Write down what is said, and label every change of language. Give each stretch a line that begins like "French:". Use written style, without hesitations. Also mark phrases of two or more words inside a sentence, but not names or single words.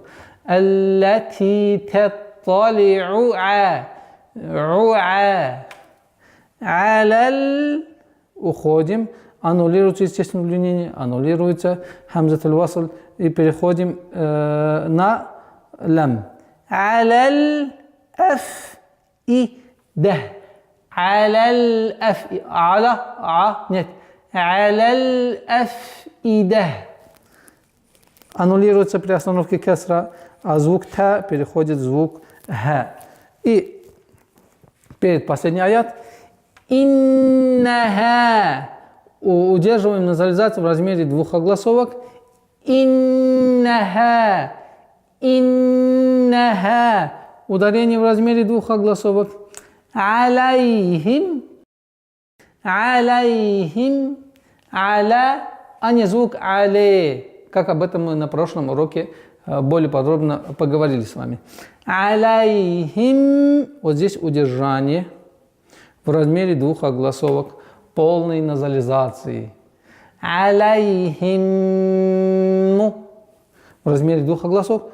Arabic: التي تطلع. Алал.
Russian: Уходим. Аннулируется естественное удлинение, аннулируется хамзатуль васл, и переходим на лам.
Arabic: على الأفئدة. على الأفئدة. Нет. على الأفئدة.
Russian: Аннулируется при остановке касра, а звук та переходит в звук ха. И перед последний аят иннаха удерживаем назализацию в размере двух огласовок.
Arabic: Иннаха, иннаха.
Russian: Ударение в размере двух огласовок.
Arabic: عليهم، عليهم، على,
Russian: а не звук але. Как об этом мы на прошлом уроке более подробно поговорили с вами. Алейхим, вот здесь удержание в размере двух огласовок полной назализации. Алейхим, в размере двух огласовок.